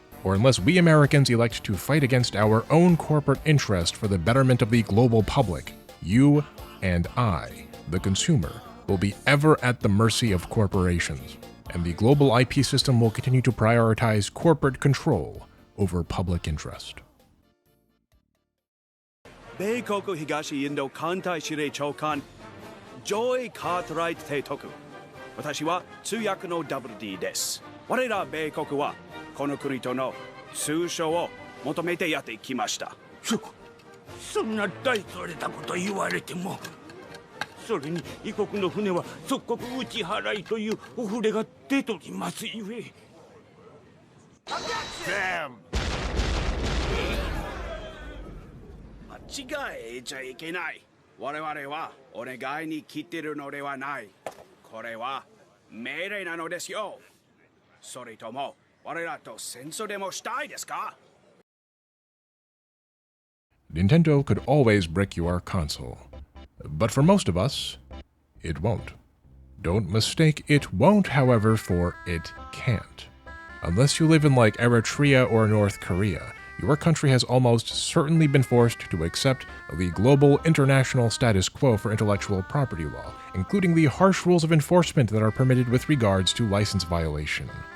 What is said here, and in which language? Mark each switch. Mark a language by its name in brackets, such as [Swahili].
[English] or unless we Americans elect to fight against our own corporate interest for the betterment of the global public, you and I, the consumer, will be ever at the mercy of corporations, and the global IP system will continue to prioritize corporate control over public interest. [Japanese] 米国東インド艦隊司令長官上位カートライト提督。私は通訳の WD です。我ら米国はこの国との通商を求めてやってきました。そんな大それたこと言われても。それに異国の船は即刻打ち払いというお触れが出とりますゆえ。間違えちゃいけない。我々はお願いに来てるのではない。これは命令なのですよ。それとも我らと戦争でもしたいですか？ [English] Nintendo could always brick your console. But for most of us, it won't. Don't mistake it won't, however, for it can't. Unless you live in like Eritrea or North Korea, your country has almost certainly been forced to accept the global international status quo for intellectual property law, including the harsh rules of enforcement that are permitted with regards to license violation.